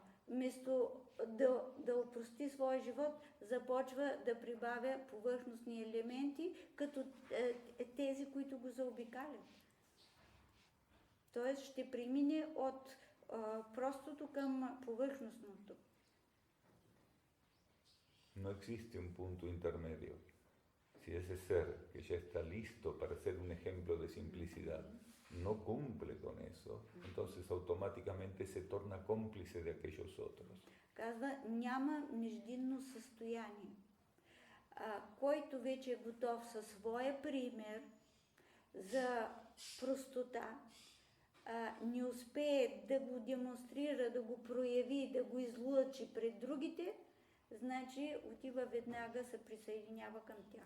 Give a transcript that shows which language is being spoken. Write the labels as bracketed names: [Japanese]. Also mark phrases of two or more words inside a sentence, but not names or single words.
[Bulgarian] Вместо да опрости своя живот, започва да прибавя повърхностни елементи, като тези, които го заобикалят. Тоест ще премине от простото към повърхностното. [Spanish] No existe un punto intermedio. Si si ese ser que ya está listo para ser un ejemplo de simplicidad no cumple con eso, entonces automáticamente se torna cómplice de aquellos otros. [Bulgarian] Казва, няма междинно състояние. Който вече е готов със своя пример за простота, не успее да го демонстрира, да го прояви, да го излъчи пред другите, значи отива веднага, се присъединява към тях.